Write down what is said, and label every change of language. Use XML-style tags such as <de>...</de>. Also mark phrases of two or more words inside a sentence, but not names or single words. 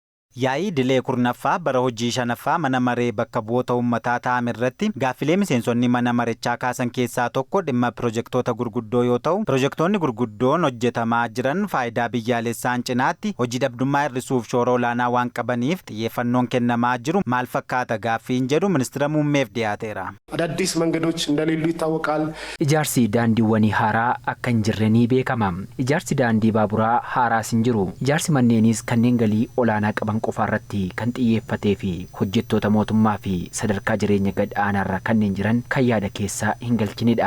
<om>Yaa'ii Idilee Kurnaffaa bara hojii shanaffaa mana maree bakka bu'oota uummataa ta'ame irratti gaaffilee miseensonni mana marichaa kaasan keessaa tokko dhimma pirojektoota gurguddoo yoo ta'u, pirojektoonni gurguddoon hojjetamaa jiran faayidaa biyyaalessaan cinaatti hojii dhabdummaa hir'isuuf shoora olaanaa waan qabaniif xiyyeeffannoon kennamaa jiru maal fakkaata gaaffiin jedhu ministeera muummeef dhiyaateera.</om> <am>አዳዲስ መንገዶች እንደሌሉ ይታወቃል።</am> <om>Ijaarsi daandiiwwanii haaraa akka hin jirre ni beekama. Ijaarsi daandii baaburaa haaraas hin jiru. Ijaarsi manneenis kanneen galii olaanaa qaban qofaarratti kan xiyyeeffatee fi hojjettoota mootummaa fi sadarkaa jireenya gad aanaarra kanneen jiran kan yaada keessaa hin galchinidha.</om>